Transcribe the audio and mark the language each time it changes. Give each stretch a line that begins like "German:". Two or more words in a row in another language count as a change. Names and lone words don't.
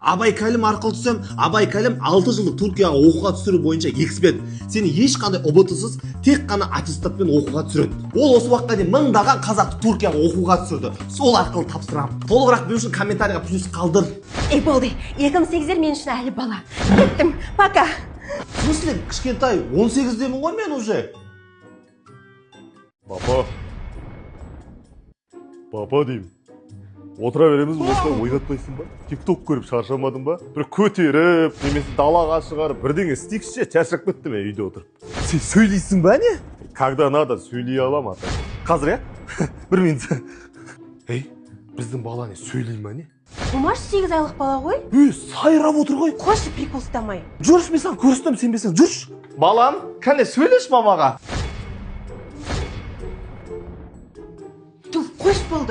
Kazakh: Абай Кәлім арқылы түсем. Абай Кәлім 6 жылдық Түркияға оқуға түсіру бойынша эксперт. Сені ешқандай ұбытысыз тек қана аттестатпен оқуға түсіреді. Ол осы уақытқа дейін мыңдаған қазақты Түркияға оқуға түсірді. Сол арқылы тапсырамын. Толығырақ білу үшін комментарийға плюс қалдыр. Ей, болды. 2008 мен үшін әлі бала. Кеттім,
Russian: пока. В смысле,
Kazakh: кішкентай, 18-демін ғой мен уже. Папа деймін. Отыра береміз болса ойнатпайсың ба? Тикток көріп шаршамадың ба? Бір көтеріп, немесе далаға шығарып, бірдеңе істейікші, шаршап кеттім үйде отырып. Сен сөйлейсің ба не?
Russian: Когда надо
Kazakh: сөйлей алам ата. Қазір, бір минут. Ей, біздің бала не сөйлей ма не? Құмаш 8 айлық бала ғой. Сайрап отыр ғой. Қошы прикол ұстамай. Жүрші, мен саған көрістім, сенбесең, жүрші. Балам, кәне сөйлеш мамаға. Туф, қош болды.